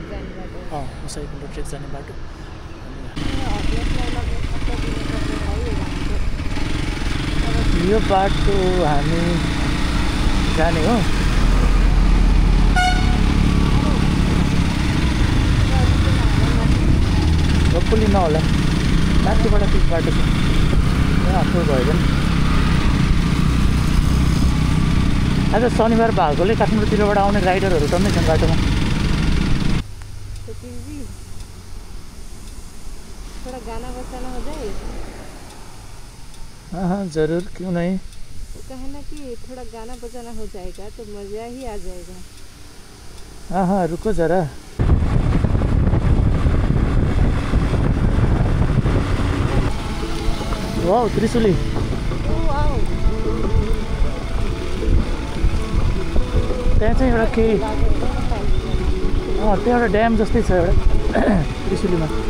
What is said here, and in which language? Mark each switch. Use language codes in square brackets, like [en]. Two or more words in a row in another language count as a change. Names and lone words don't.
[ne] जाने बाटो यो बाटो हामी जाने हो गप्पुली नहोला माथिबाट त्यो बाटो छ आफ्नो भयो भने आज शनिबार भएकोले काठमाडौँतिरबाट आउने राइडरहरू टन्नै छन् बाटोमा। [hi] थोड़ा गाना बजाना हो जाए। हाँ जरूर, क्यों नहीं। कहे ना कि थोड़ा गाना बजाना हो जाएगा तो मज़ा ही आ जाएगा। हाँ रुको जरा। वाउ त्रिशुली। [ne] त्यहाँ चाहिँ एउटा केही त्यहाँ एउटा ड्याम जस्तै छ एउटा त्रिशुलीमा।